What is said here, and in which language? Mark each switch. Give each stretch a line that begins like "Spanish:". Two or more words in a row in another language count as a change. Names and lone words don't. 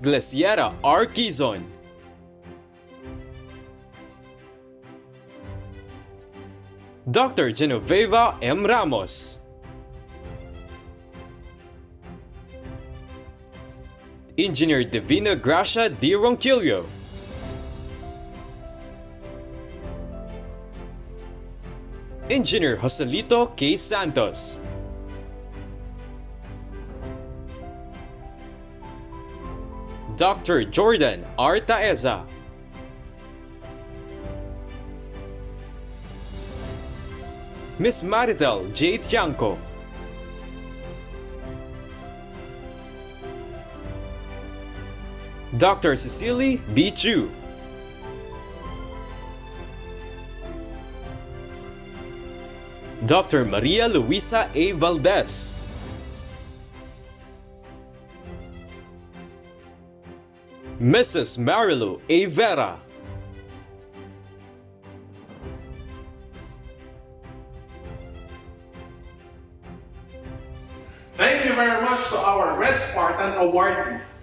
English: Glesiera R. Quizon, Dr. Genoveva M. Ramos, Engineer Divina Gracia D. Ronquillo, Engineer Joselito K. Santos, Dr. Jordan R. Taeza, Miss Maritel J. Tiangco, Dr. Cecily B. Chu, Dr. Maria Luisa A. Valdez, Mrs. Marilu A. Vera, Thank you very much to our Red Spartan awardees.